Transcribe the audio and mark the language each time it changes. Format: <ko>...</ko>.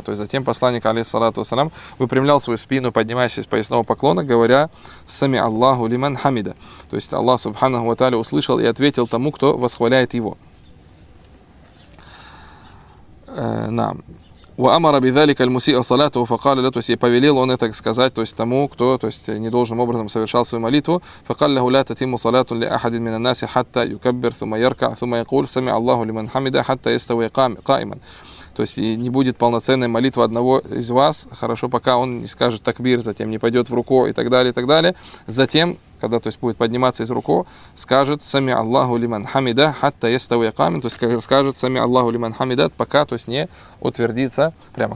<ru>То есть затем посланник алейхи салату ва салям выпрямлял свою спину, поднимаясь из поясного поклона, говоря: «Сами Аллаху лиман хамида». То есть Аллах субханаху ва тааля услышал и ответил тому, кто восхваляет его.</ru> <ar>وَأَمَرَ بِذَلِكَ الْمُسِيءَ صَلَاتُهُ فَقَالَ لَهُ,</ar> <ru>то есть и повелел он это сказать, то есть тому, кто, то есть недолжным образом совершал свою молитву,</ru> <ar>فَقَالَ لَهُ لَا تَتِمُّ صَلَاتٌ لِأَحَدٍ مِنَ النَّاسِ حَتَّى يُكَبِّرْ ثُمَّ يَرْكَعْ ثُمَّ يَقُولُ سَمِعَ اللَّهُ لِمَنْ حَمِدَ حَتَّى يَسْتَوِي قَائِمًا.</ar> <ru>То есть не будет полноценной молитвы одного из вас, хорошо, пока он не скажет такбир, затем не пойдет в руку и так далее, и так далее. Затем, когда то есть, будет подниматься из руку, скажет «Сами Аллаху лиман хамида хатта еставия камин», то есть скажет «Сами Аллаху лиман хамида», пока то есть, не утвердится прямо.</ru>